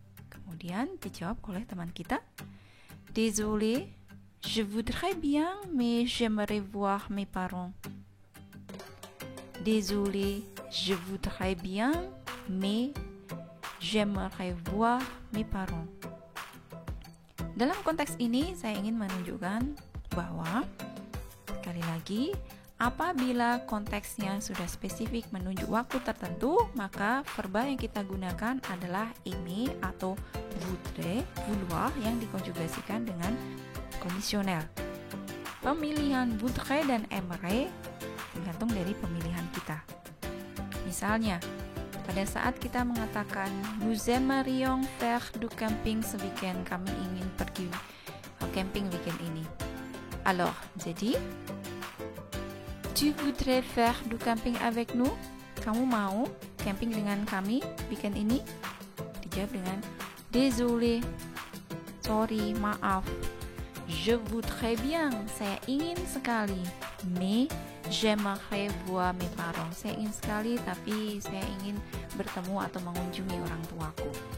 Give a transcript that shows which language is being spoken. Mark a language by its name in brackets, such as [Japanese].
[Indonesian] Kemudian dijawab oleh teman kita. [French] Désolé, je voudrais bien, mais j'aimerais voir mes parents. Désolé, je voudrais bien, mais j'aimerais voir mes parents. [Indonesian] Dalam konteks ini saya ingin menunjukkan bahwa sekali lagi apabila konteksnya sudah spesifik menunjuk waktu tertentu, maka verba yang kita gunakan adalah aimer atau voudrait, vouloir yang dikonjugasikan dengan kondisional. Pemilihan voudrait dan aimerait tergantung dari pemilihan kita. Misalnya, pada saat kita mengatakan [French] nous aimerions faire du camping ce weekend, [Indonesian] kami ingin pergi camping weekend ini. [French] Alors, jadi tu voudrais faire du camping avec nous? [Indonesian] Kamu mau camping dengan kami weekend ini? Dijawab dengan désolé, sorry, maaf. [French] Je voudrais bien, [Indonesian] saya ingin sekali. [French] Mais j'aimerais voir mes parents. [Indonesian] Saya ingin sekali, tapi saya ingin bertemu atau mengunjungi orang tuaku.